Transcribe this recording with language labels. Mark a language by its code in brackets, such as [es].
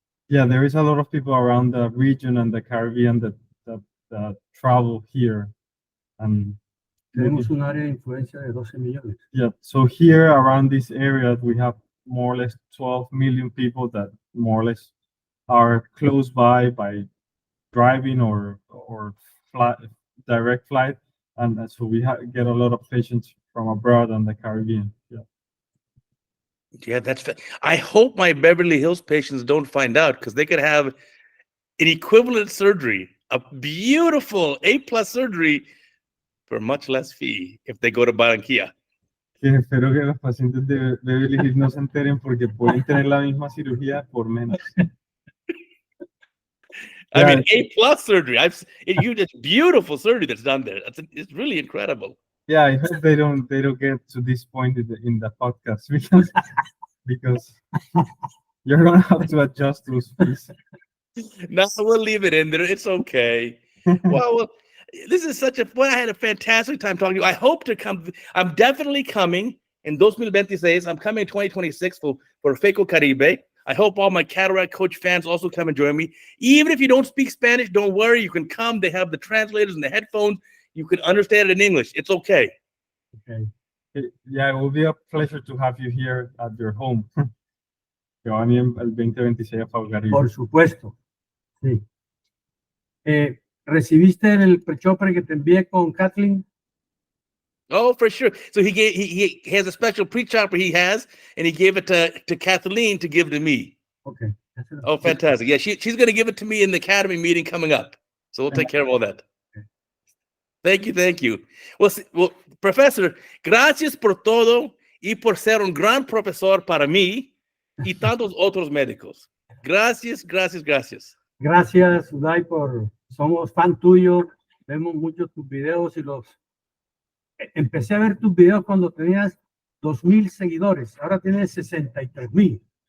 [en] Yeah, there is a lot of people around the region and the Caribbean that travel here. And [es] tenemos un área de influencia de 12 millones. [en] Yeah, so here around this area, we have more or less 12 million people that more or less are close by driving or direct flight. And so we get a lot of patients from abroad and the Caribbean. Yeah. Yeah, I hope my Beverly Hills patients don't find out, because they could have an equivalent surgery, a beautiful A+ surgery for much less fee if they go to Barranquilla. [es] Espero que los pacientes de Beverly Hills no se enteren porque pueden tener la misma cirugía por menos. [en] I mean, A+ surgery. It's beautiful surgery that's done there. It's really incredible. Yeah, I hope they don't get to this point in the podcast because you're gonna have to adjust those fees. No, we'll leave it in there. It's okay. Well, this is I had a fantastic time talking to you. I hope to come. I'm definitely coming in 2026. I'm coming in 2026 for FECO Caribe. I hope all my Cataract Coach fans also come and join me. Even if you don't speak Spanish, don't worry. You can come. They have the translators and the headphones. You can understand it in English. It's okay. Okay. Yeah, it will be a pleasure to have you here at your home. [es] Que van el 2026 a Caribe. Por supuesto. Sí. ¿Recibiste el pre-chopper que te envié con Kathleen? [en] Oh, for sure. So he has a special pre-chopper he has, and he gave it to Kathleen to give to me. Okay. Oh, fantastic. Yeah, she's going to give it to me in the Academy meeting coming up. So we'll take care of all that. Thank you. [es] Well, Professor, gracias por todo y por ser un gran profesor para mí. y tantos otros médicos. Gracias, gracias, gracias. Gracias, Uday, somos fan tuyo, vemos muchos tus videos empecé a ver tus videos cuando tenías 2,000 seguidores, ahora tienes 63,000.